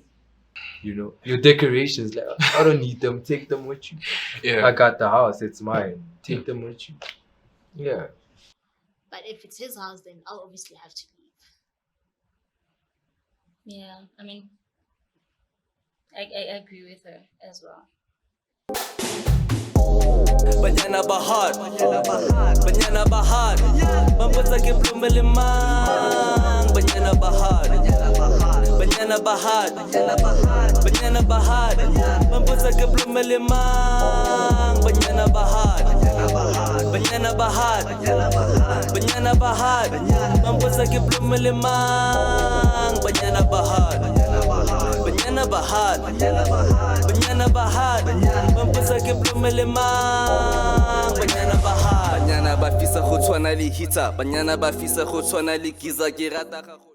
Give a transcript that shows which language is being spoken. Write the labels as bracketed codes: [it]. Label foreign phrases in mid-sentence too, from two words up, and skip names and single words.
[en] You know, your decorations, like, I don't need them. Take them with you. Yeah. I got the house. It's mine. Take them with you. Yeah. But if it's his house, then I'll obviously have to leave. Yeah, I mean, I agree with her as well. [tn] Banyana Bahar, Banyana Bahar, Mambuza ke plume limang, Banyana Bahar, Banyana Bahar, Banyana Bahar, Mambuza ke plume limang, Banyana Bahar, Banyana Bahar, Banyana Bahar, Mambuza ke plume limang, Banyana Bahar, Banyana Bahar, Banyana Bahar, Mambuza ke plume limang, Banyana Bahar, Banyana ba fisa go tshwana le hitsa, Banyana ba fisa go tshwana le giza ke rata